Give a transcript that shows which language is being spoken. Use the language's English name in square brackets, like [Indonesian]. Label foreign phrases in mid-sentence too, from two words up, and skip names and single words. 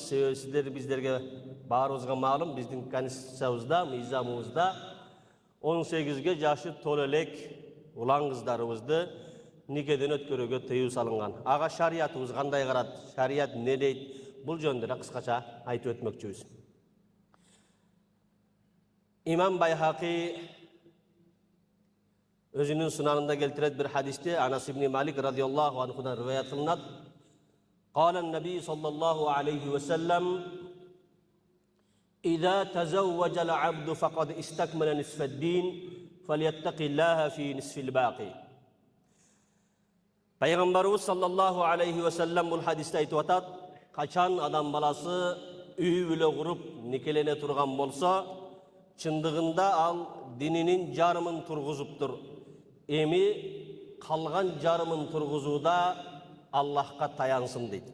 [Kyrgyz] Себеби сиздер биздерге баарыбызга маалым, биздин конституциябызда, мыйзамыбызда 18ге жашы толо элек улан кыздарыбызды никеден өткөрүүгө тыюу салынган. Ага шариятыбыз кандай карат, шарият эмне дейт, бул жөнүндө да кыскача айтып өтмөкчүбүз. Имам Байхақи өзүнүн сунанында келтирет бир хадисте Анас ибн Малик [Arabic] رضي الله عنه [Kyrgyz] риваят кылынат. [Arabic] قال النبي صلى الله عليه وسلم: إذا تزوج العبد فقد استكمل نصف الدين فليتق الله في نصف الباقي. [Kyrgyz] Пайгамбарыбыз [Arabic] صلى الله عليه وسلم [Kyrgyz] бул хадисте айтып атат: качан адам баласы үй бүлө куруп никелене турган болсо, чындыгында ал дининин жарымын тургузуптур. Эми калган жарымын тургузууда Аллахка таянсын дейт.